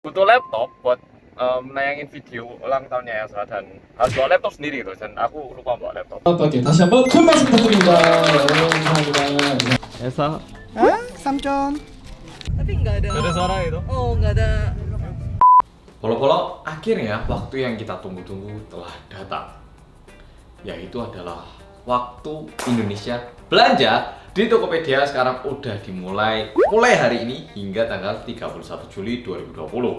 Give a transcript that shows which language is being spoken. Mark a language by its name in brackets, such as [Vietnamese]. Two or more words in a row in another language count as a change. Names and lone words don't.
[Indonesian] butuh laptop buat nayangin video ulang tahunnya Elsa dan harus bawa laptop sendiri gitu dan aku lupa bawa laptop. [Korean] 오케이 다시 한번 큰 박수 부탁드립니다. 감사합니다. [Indonesian] Elsa, Hah? Samcon? Tapi nggak ada. ada suara itu? Oh, nggak ada. Polo-polo, akhirnya waktu yang kita tunggu-tunggu telah datang. Yaitu adalah waktu Indonesia belanja di Tokopedia sekarang udah mulai hari ini hingga tanggal 31 Juli 2020.